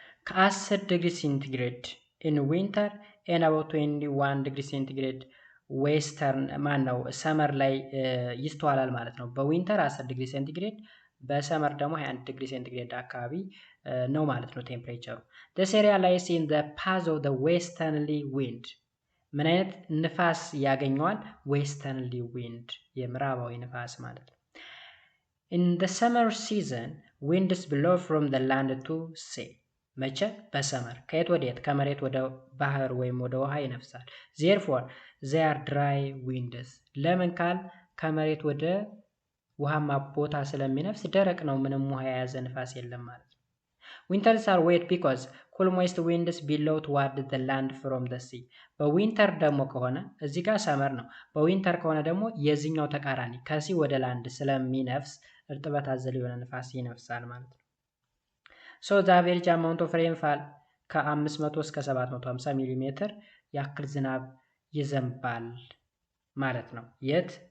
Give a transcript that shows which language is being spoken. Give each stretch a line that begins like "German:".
Amharic: ከ10 ዲግሪ ሴንቲግሬድ
English: in winter and about
Amharic: 21 ዲግሪ ሴንቲግሬድ ዌስተርን ሰመር ላይ ይስተዋላል ማለት ነው። በዊንተር 10 ዲግሪ ሴንቲግሬድ በሰመር ደግሞ 21 ዲግሪ ሴንቲግሬድ አካባቢ ነው ማለት ነው ቴምፕሬቸሩ።
English: this area lies in the path of the westerly wind
Amharic: ምን አይነት ንፋስ ያገኘዋል? ዌስተርንሊ ዊንድ የምዕራባዊ ንፋስ ማለት ነው።
English: in the summer season winds blow from the land to sea
Amharic: መቼ? በሰመር ከየት ወደ የት? ከመሬት ወደ ባህር ወይም ወደ ውሃ ይነፍሳል።
English: therefore they are dry winds
Amharic: ለምን ካል ከመሬት ወደ ውሃማ ቦታ ስለሚነፍስ ደረቅ ነው፣ ምንም ውሃ የያዘ ንፋስ የለም ማለት ነው።
English: winters are wet because cool moist winds blow toward the land from the sea
Amharic: በዊንተር ደግሞ ከሆነ እዚህ ጋር ሰመር ነው። በዊንተር ከሆነ ደግሞ የዚህኛው ተቃራኒ ከሲ ወደ ላንድ ስለሚነፍስ እርጥበት አዘል የሆነ ንፋስ ይነፍሳል ማለት ነው።
English: so the average amount of rainfall
Amharic: ከ500 እስከ 750 ሚሊ ሜትር ያክል ዝናብ ይዘንባል ማለት ነው። የት?